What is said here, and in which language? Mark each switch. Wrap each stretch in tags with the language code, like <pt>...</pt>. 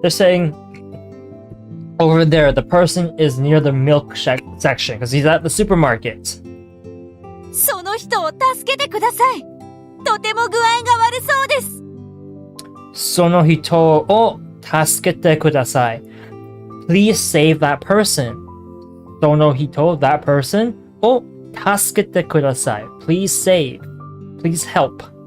<en>They're saying over there, the person is near the milk section because he's at the supermarket.</en> <ja>その人を助けてください。とても具合が悪そうです。その人を助けてください。</ja> <en>Please save that person.</en> <ja>その人,</ja> <en>that person</en> <ja>を助けてください。</ja> <en>Please save. Please help.</en>